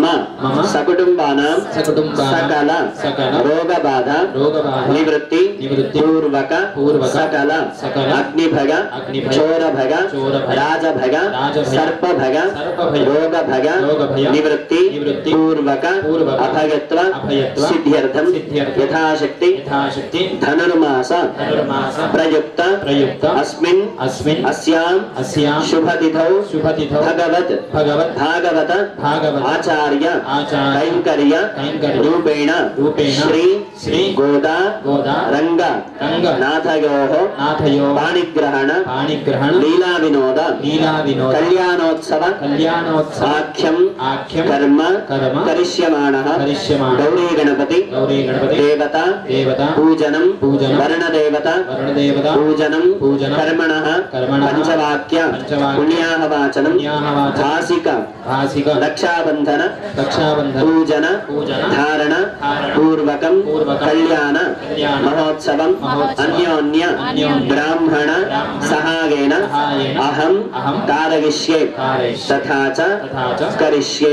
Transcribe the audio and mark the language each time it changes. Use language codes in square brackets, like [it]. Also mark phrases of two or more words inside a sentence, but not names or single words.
[sa] सकुटुम्बानां सकल रोगबाधा निवृत्ति पूर्वक सकल अग्निभग चोरभग राजभग सर्पभग रोगभग निवृत्ति पूर्वक अभयत्व सिद्ध्यर्थं यथाशक्ति धनुर्मास प्रयुक्त अस्मिन् अस्यां शुभतिथौ भगवत आचार्य कैंकर्य रूपेण श्री गोदा रंग नाथयोः पाणिग्रहण लीला विनोद कल्याणोत्सव ఆఖ్యం కర్మ కరిష్యమాణః గౌరీ గణపతి దేవత పూజనం వర్ణదేవత పూజనం కర్మణః పంచవాక్య పుణ్యాహవాచనం భాసిక రక్షాబంధన పూజన ధారణ పూర్వకం కళ్యాణ మహోత్సవం అన్యోన్య బ్రాహ్మణ సహాయేన అహం కారయిష్యే తథా చ కరిష్యే.